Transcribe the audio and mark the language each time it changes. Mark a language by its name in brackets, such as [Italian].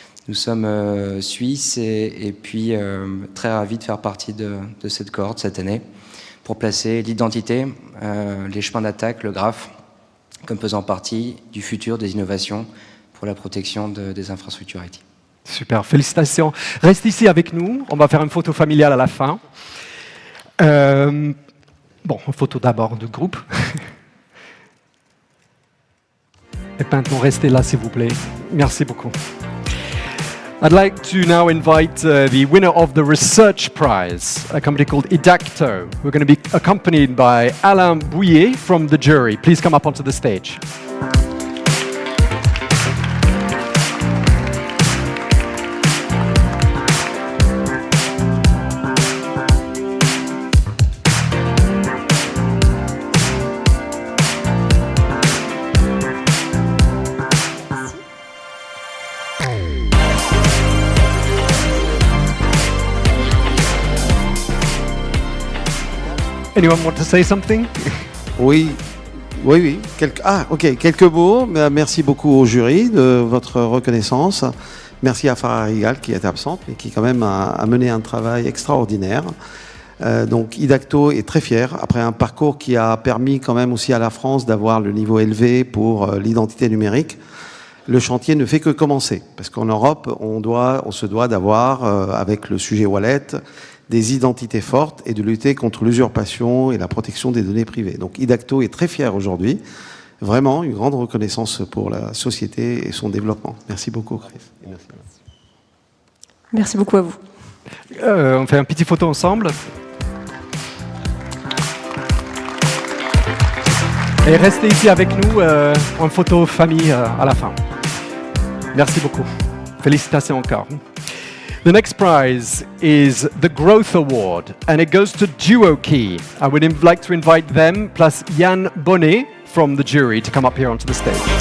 [French] Nous sommes suisses et puis très ravis de faire partie de cette cohorte cette année pour placer l'identité, les chemins d'attaque, le graphe, comme faisant partie du futur des innovations pour la protection des infrastructures IT. Super, félicitations. Reste ici avec nous, on va faire une photo familiale à la fin. Bon, une photo d'abord de groupe. Et maintenant, restez là, s'il vous plaît. Merci beaucoup. [English] I'd like to now invite the winner of the Research Prize, a company called Idacto. We're going to be accompanied by Alain Bouillet from the jury. Please come up onto the stage. Anyone want to say something? [French] Oui. Quelques mots. Merci beaucoup au jury de votre reconnaissance. Merci à Farah Rigal qui est absente, mais qui quand même a mené un travail extraordinaire. Donc Idacto est très fier, après un parcours qui a permis quand même aussi à la France d'avoir le niveau élevé pour l'identité numérique. Le chantier ne fait que commencer, parce qu'en Europe, on se doit d'avoir, avec le sujet wallet, des identités fortes et de lutter contre l'usurpation et la protection des données privées. Donc Idacto est très fier aujourd'hui. Vraiment, une grande reconnaissance pour la société et son développement. Merci beaucoup, Chris. Et merci. Merci beaucoup à vous. On fait une petite photo ensemble. Et restez ici avec nous en photo famille à la fin. Merci beaucoup. Félicitations encore. [English] The next prize is the Growth Award, and it goes to DuoKey. I would like to invite them, plus Yann Bonnet from the jury, to come up here onto the stage.